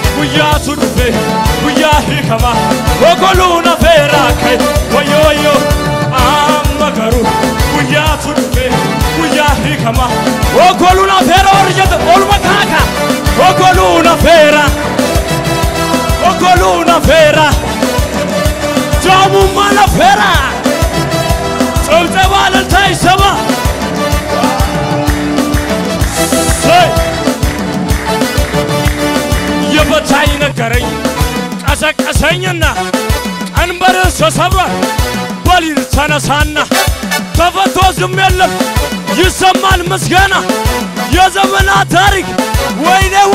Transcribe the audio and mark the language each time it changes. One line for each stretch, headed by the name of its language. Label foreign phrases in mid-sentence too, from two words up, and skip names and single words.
Oromo: guyyaa tu dhufe guyyaa hiikama ogoluu na feera kay wayo amma garuu guyyaa tu dhufe guyyaa hiikama ogoluu na feera orjata olma kaaka ogoluu na feera jaamummaa na feera
Amharic: ጭብጨባ እልልታ ይሰማ የበታይ ነገረኝ ቀሰቀሰኝና ቀንበር ተሰብሯል በሊል ተነሳና ተፈቶ ዝም የለም ይሰማል ምስጋና የዘመናት ታሪክ ወይኔ